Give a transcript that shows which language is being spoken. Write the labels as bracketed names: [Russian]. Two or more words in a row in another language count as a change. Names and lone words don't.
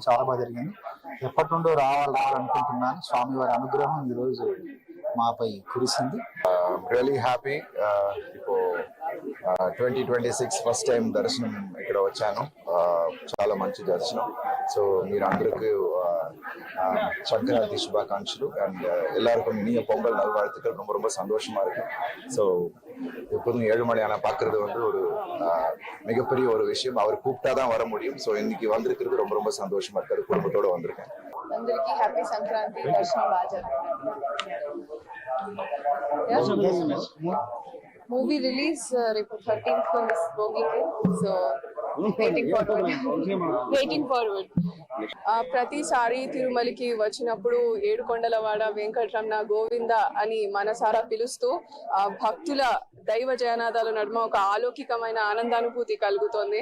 [Telugu] చాలా బాగా జరిగింది. ఎప్పటి నుండో రావాలనుకుంటున్నాను. స్వామివారి అనుగ్రహం ఈ రోజు మాపై కురిసింది. [English] really happy. [Telugu] ఇప్పుడు 2026 [English] first time [Telugu] దర్శనం ఇక్కడ వచ్చాను. చాలా మంచి దర్శనం. సో మీరు అందరికీ సంక్రాంతి శుభాకాంక్షలు அண்ட் [Tamil] எல்லாருக்கும் இனிய பொங்கல் நல்வாழ்த்துக்கள். ரொம்ப ரொம்ப சந்தோஷமா இருக்கு. ஸோ எப்போதும் 7 மணி ஆனால் பார்க்கறது ஒரு மிகப்பெரிய ஒரு விஷயம். அவர் கூப்பிட்டாதான் வர முடியும். ஸோ இன்னைக்கு வந்திருக்கிறது ரொம்ப ரொம்ப சந்தோஷமா இருக்காது. குடும்பத்தோட வந்திருக்கேன். [Telugu] అందరికీ హ్యాపీ సంక్రాంతి. దర్శనం బాగా మూవీ రిలీజ్ రేపు 13th భోగికి. [English] so waiting forward. [Telugu] ప్రతిసారి తిరుమలకి వచ్చినప్పుడు ఏడుకొండలవాడ వెంకటరమణ గోవింద అని మనసారా పిలుస్తూ భక్తుల దైవ జయనాదాల నడుమ ఒక అలౌకికమైన ఆనందానుభూతి కలుగుతోంది.